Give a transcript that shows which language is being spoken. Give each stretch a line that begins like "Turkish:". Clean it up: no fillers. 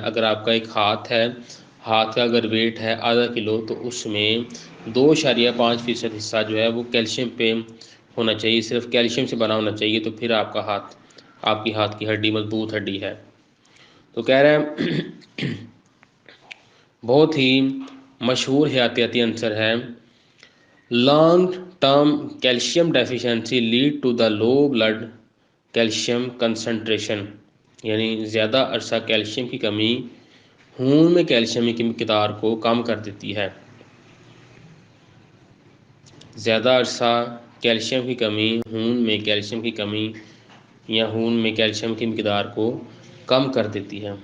Urdu: اگر آپ کا ایک ہاتھ ہے، ہاتھ کا اگر ویٹ ہے آدھا کلو تو اس میں 2.5% حصہ جو ہے وہ کیلشیم پہ ہونا چاہیے، صرف کیلشیم سے بنا ہونا چاہیے، تو پھر آپ کا ہاتھ، آپ کی ہاتھ کی ہڈی مضبوط ہڈی ہے. تو کہہ رہے ہیں بہت ہی مشہور حیاتیاتی عنصر ہے.
English: Long term calcium deficiency lead to the low blood calcium concentration.
Urdu: یعنی زیادہ عرصہ کیلشیم کی کمی خون میں کیلشیم کی مقدار کو کم کر دیتی ہے. زیادہ عرصہ کیلشیم کی کمی خون میں کیلشیم کی کمی یا خون میں کیلشیم کی مقدار کو کم کر دیتی ہے.